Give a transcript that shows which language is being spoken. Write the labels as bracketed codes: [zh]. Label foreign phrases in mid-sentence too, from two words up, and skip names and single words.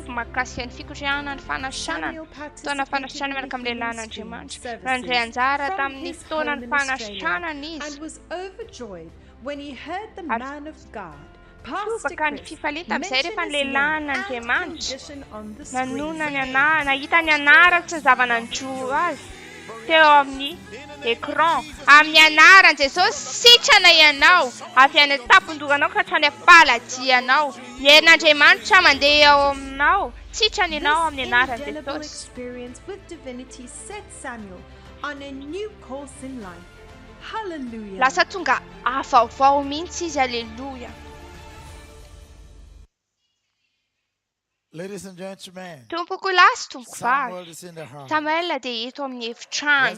[en] Samuel participated in the Healing Streams services from his home in Australia and was overjoyed when he heard the man of God, Pastor Chris, mention his name and condition on the screen. [mg] Teo amin'ny écran amin'ny anarany Jesosy sitrana ianao avy any tampon-dohanao ka hatrany am-paladianao ny herin'Andriamanitra mandeha ao aminao sitrana ianao amin'ny anarany Jesosy. Lasa tonga avaovao mihitsy izy. Alleluia. [en] Ladies and gentlemen, [mg] Tompoko lahy sy tompoko vavy, Samuel dia eto amin'ny efitrano.